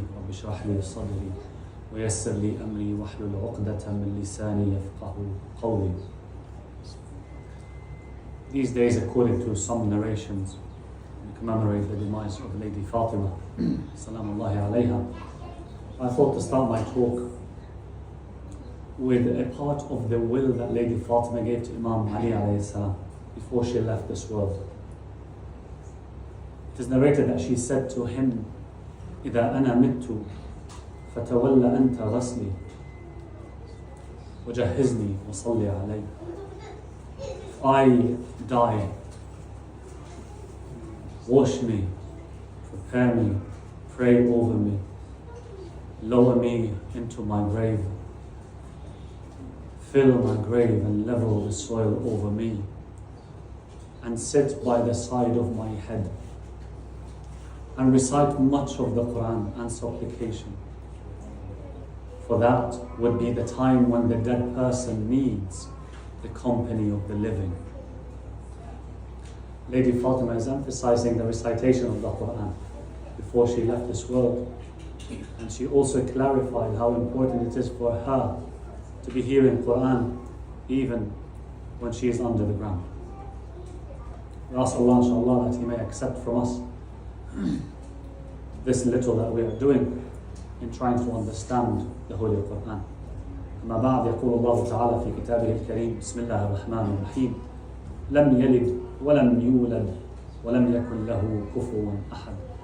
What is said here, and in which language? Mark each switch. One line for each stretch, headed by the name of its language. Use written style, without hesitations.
Arabic: رب اشرح لي صدري ويسر لي أمري واحلل عقدة من لساني يفقه قولي.
English: These days, according to some narrations, we commemorate the demise of Lady Fatima, salamullahi alayha. I thought to start my talk with a part of the will that Lady Fatima gave to Imam Ali alayhi salam before she left this world. It is narrated that she said to him,
Arabic: إِذَا أَنَا مِتُّ فَتَوَلَّ أَنْتَ غَسْلِي وَجَهِّزْنِي وَصَلِّ عَلَيْهِ.
English: If I die, wash me, prepare me, pray over me, lower me into my grave, fill my grave and level the soil over me, and sit by the side of my head and recite much of the Quran and supplication. For that would be the time when the dead person needs the company of the living. Lady Fatima is emphasizing the recitation of the Quran before she left this world, and she also clarified how important it is for her to be hearing Quran even when she is under the ground. We ask Allah inshallah that He may accept from us this little that we are doing in trying to understand the Holy Quran.
Arabic: أما بعد، يقول الله تعالى في كتابه الكريم: بسم الله الرحمن الرحيم. لم يلد ولم يولد ولم يكن له كفوا أحد.